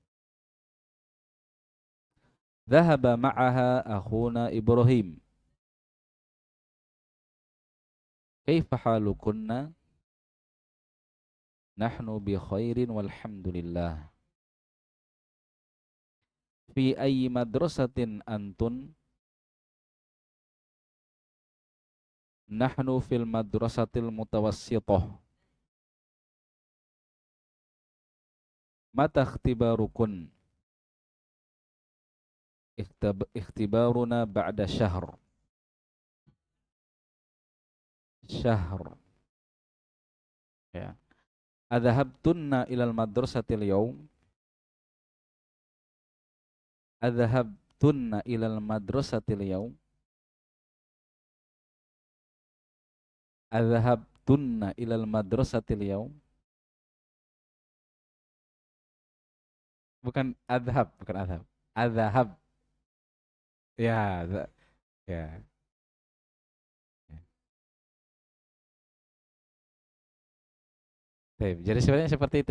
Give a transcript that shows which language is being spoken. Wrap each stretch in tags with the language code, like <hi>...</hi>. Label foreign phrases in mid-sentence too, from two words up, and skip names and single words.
<ar>ذهب معها أخونا إبراهيم. كيف حالكن? نحن بخير والحمد لله. في أي مدرسة أنتن? نحن في المدرسة المتوسطة. متى اختباركن? اختبارنا بعد شهر. Syahr. Ya. أذهبتن إلى المدرسة اليوم? أذهبتن إلى المدرسة اليوم? أذهبتن إلى المدرسة اليوم?</ar> <id>Bukan adhab, bukan adhab.</id> <ar>Adhab. Ya, ya.</ar> <id>Baik, jadi sebenarnya seperti itu.</id>